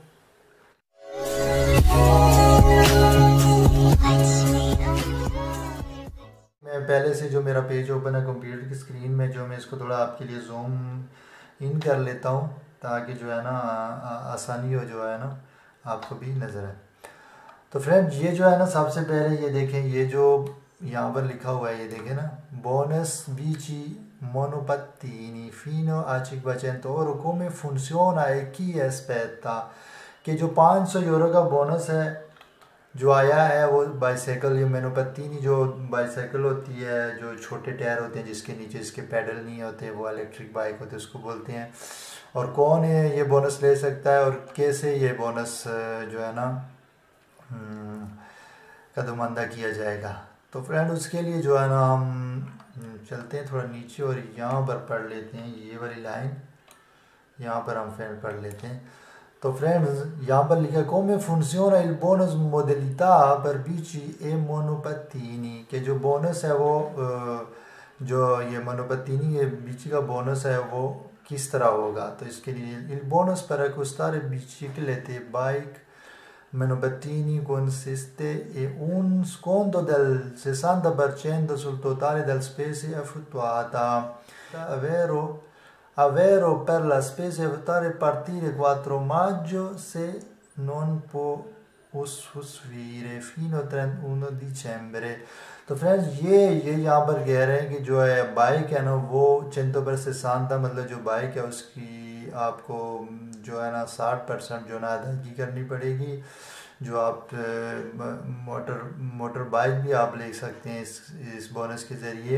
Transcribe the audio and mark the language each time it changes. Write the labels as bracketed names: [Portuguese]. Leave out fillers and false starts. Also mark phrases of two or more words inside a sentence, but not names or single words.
[Hindi] मैं पहले से जो मेरा पेज ओपन है कंप्यूटर की स्क्रीन में, जो मैं इसको थोड़ा आपके लिए [English] zoom in [Hindi] कर लेता हूँ, ताकि जो है ना आसानी हो, जो है ना आपको भी नज़र आए। तो फ्रेंड्स, ये जो है ना सबसे पहले ये देखें, ये जो यहाँ पर लिखा हुआ है ये देखें ना, [Italian] bonus bici monopattini fino a 500 come funziona e chi aspetta, [Hindi] कि जो 500 यूरो का बोनस है जो आया है वो बाईसाइकिल, ये मोनोपत्तीनी जो बाईसाइकिल होती है, जो छोटे टायर होते हैं जिसके नीचे इसके पैडल नहीं होते, वो [English] electric bike [Hindi] होते हैं, उसको बोलते हैं। और कौन है ये बोनस ले सकता है और कैसे ये बोनस जो है ना का नुमाइंदा किया जाएगा। तो फ्रेंड, उसके लिए जो है ना हम चलते हैं थोड़ा नीचे और यहाँ पर पढ़ लेते हैं ये वाली लाइन, यहाँ पर हम फ्रेंड पढ़ लेते हैं। तो फ्रेंड्स, यहाँ पर लिखा [Italian] come funziona il bonus modalità per bici e monopattini, [Hindi] कि जो बोनस है वो जो ये मोनोपत्तीनी ये बिची का बोनस है वो किस तरह होगा। तो इसके लिए [Italian] il bonus per acquistare biciclette bike monopattini consiste in un sconto del 60% sul totale delle spese effettuate, ovvero per la spesa effettuata a partire 4 maggio se non può usufruire fino a 31 dicembre। [Hindi] तो फ्रेंड्स, ये यहाँ पर कह रहे हैं कि जो है बाइक है ना वो 100% मतलब जो बाइक है उसकी आपको जो है ना 60% जो ना अदायगी करनी पड़ेगी। जो आप [English] motor bike [Hindi] भी आप ले सकते हैं इस बोनस के ज़रिए।